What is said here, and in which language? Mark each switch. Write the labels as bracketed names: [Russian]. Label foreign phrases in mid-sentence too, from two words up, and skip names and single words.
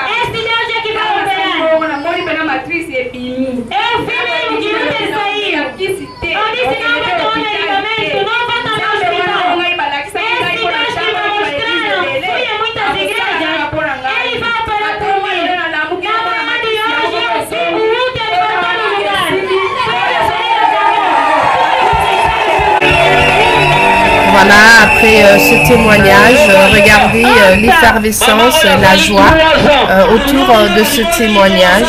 [Portuguese] Esse Deus é que vai operar. Eu vi mesmo que não ter saído. Eu disse, não vou tomar medicamento, não vou tomar hospital. Esse Deus que vai mostrar, fui a muitas igrejas. Ele vai operar por mim. [French] Voilà, après ce témoignage, regardez l'effervescence, la joie autour de ce témoignage.